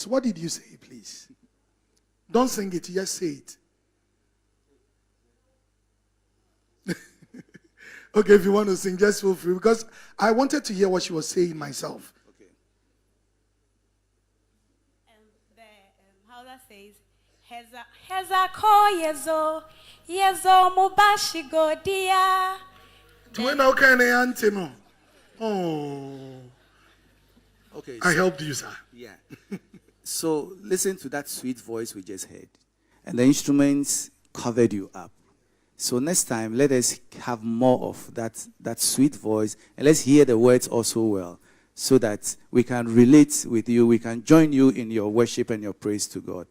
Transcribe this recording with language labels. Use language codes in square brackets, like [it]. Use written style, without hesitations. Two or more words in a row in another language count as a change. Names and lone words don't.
[en] What did you say, please? Don't sing it, just say it. Okay, if you want to sing, just feel free. Because I wanted to hear what she was saying myself. Okay. How that says, Heza ko yezo mubashi godia. Now can I answer no? Oh. Okay. I helped you, sir. Yeah. So listen to that sweet voice we just heard. And the instruments covered you up. So next time, let us have more of that sweet voice, and let's hear the words also well, so that we can relate with you, we can join you in your worship and your praise to God.